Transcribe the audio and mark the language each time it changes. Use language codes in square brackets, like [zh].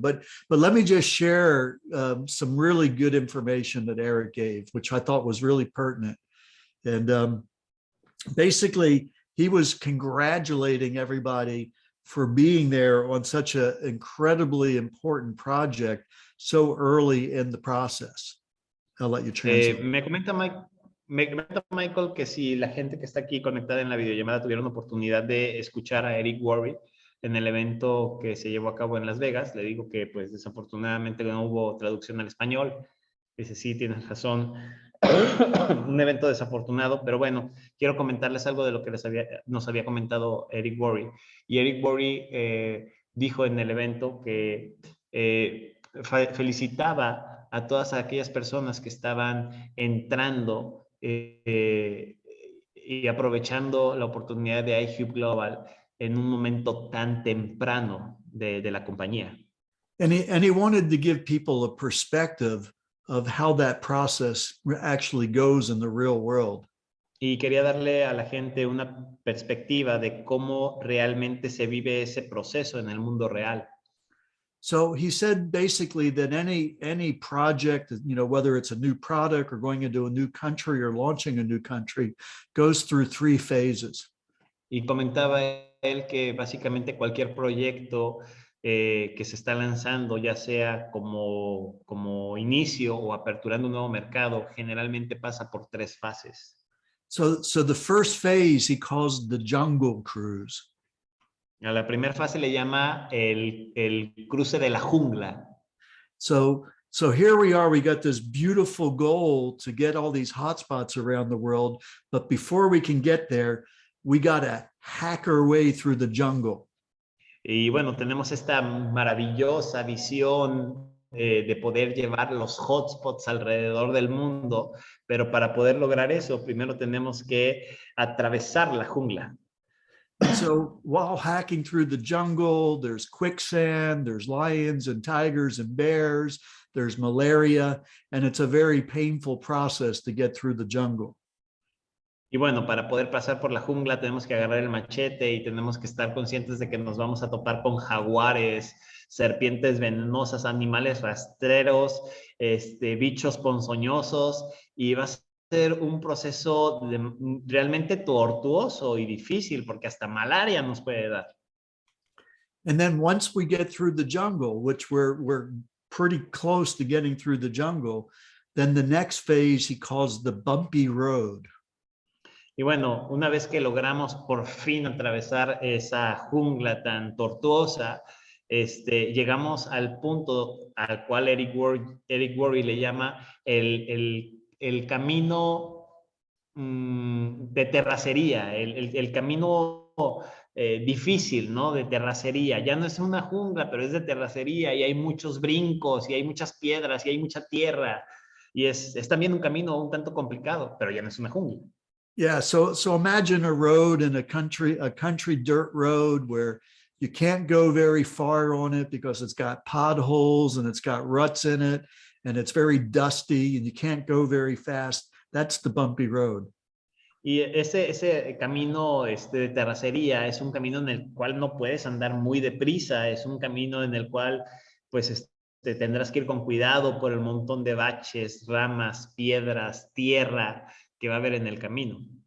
[en] But let me just share some really good information that Eric gave, which I thought was really pertinent. And basically, he was congratulating everybody for being there on such an incredibly important project so early in the process. I'll let you translate. [es] Me comenta Michael que si la gente que está aquí conectada en la videollamada tuvieron la oportunidad de escuchar a Eric Worre en el evento que se llevó a cabo en Las Vegas, le digo que pues desafortunadamente no hubo traducción al español. Dice, sí, tienes razón. Un evento desafortunado, pero bueno, quiero comentarles algo de lo que nos había comentado Eric Worre. Y Eric Worre dijo en el evento que felicitaba a todas aquellas personas que estaban entrando y aprovechando la oportunidad de iHub Global en un momento tan temprano de la compañía. [en] And he wanted to give people a perspective of how that process actually goes in the real world. [es] Y quería darle a la gente una perspectiva de cómo realmente se vive ese proceso en el mundo real. [en] So he said basically that any project, whether it's a new product or going into a new country or launching a new country, goes through 3 phases. [es] Y comentaba él que básicamente cualquier proyecto que se está lanzando, ya sea como inicio o aperturando un nuevo mercado, generalmente pasa por 3 fases. [en] So the first phase he calls the jungle cruise. [es] A la primera fase le llama el cruce de la jungla. [en] So here we are, we got this beautiful goal to get all these hotspots around the world, but before we can get there, we got to hack our way through the jungle. [es] Y bueno, tenemos esta maravillosa visión de poder llevar los hotspots alrededor del mundo, pero para poder lograr eso, primero tenemos que atravesar la jungla. [en] And so while hacking through the jungle, there's quicksand, there's lions and tigers and bears, there's malaria, and it's a very painful process to get through the jungle. [es] Y bueno, para poder pasar por la jungla tenemos que agarrar el machete y tenemos que estar conscientes de que nos vamos a topar con jaguares, serpientes venenosas, animales rastreros, bichos ponzoñosos, y va a ser un proceso realmente tortuoso y difícil porque hasta malaria nos puede dar. [en] And then once we get through the jungle, which we're pretty close to getting through the jungle, then the next phase he calls the bumpy road. [es] Y bueno, una vez que logramos por fin atravesar esa jungla tan tortuosa, llegamos al punto al cual Eric Worre le llama el camino de terracería, el camino difícil, ¿no? De terracería. Ya no es una jungla, pero es de terracería y hay muchos brincos y hay muchas piedras y hay mucha tierra. Y es también un camino un tanto complicado, pero ya no es una jungla. [en] Yeah, so imagine a road in a country dirt road where you can't go very far on it because it's got potholes and it's got ruts in it and it's very dusty and you can't go very fast. That's the bumpy road. [es] Y ese camino de terracería es un camino en el cual no puedes andar muy deprisa, es un camino en el cual pues tendrás que ir con cuidado por el montón de baches, ramas, piedras, tierra que va a haber en el camino.